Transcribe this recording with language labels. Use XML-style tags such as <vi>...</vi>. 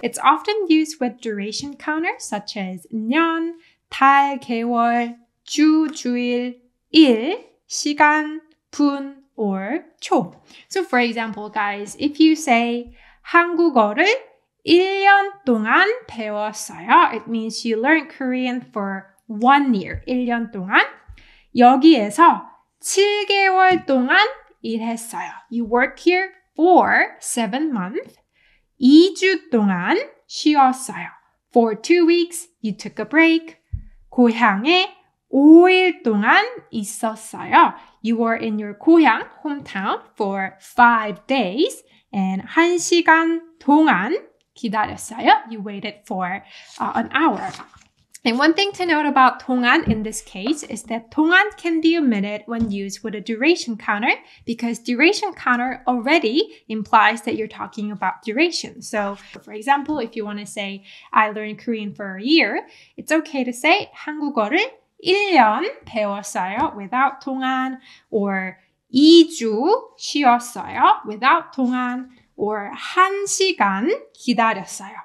<en>It's often used with duration counters such as 년, 달, 개월, 주, 주일, 일, 시간, 분, or 초. So for example, guys, if you say</en> <ko>한국어를 1년 동안 배웠어요,</ko> <en>it means you learned Korean for 1 year,</en> <ko>1년 동안. 여기에서 7개월 동안 일했어요.</ko> <en>You work here for 7 months.</en> <ko>2주 동안 쉬었어요.</ko> <en>For 2 weeks, you took a break.</en> <ko>고향에 5일 동안 있었어요.</ko> <en>You were in your 고향, hometown, for 5 days.</en> <ko>And 1시간 동안 기다렸어요.</ko> <en>You waited for an hour. And one thing to note about 동안 in this case is that 동안 can be omitted when used with a duration counter because duration counter already implies that you're talking about duration. So, for example, if you want to say, I learned Korean for a year, it's okay to say</en> <ko>한국어를 1년 배웠어요</ko> <en>without 동안, or</en> <ko>2주 쉬었어요</ko> <en>without 동안, or</en> <ko>1시간 기다렸어요.</ko>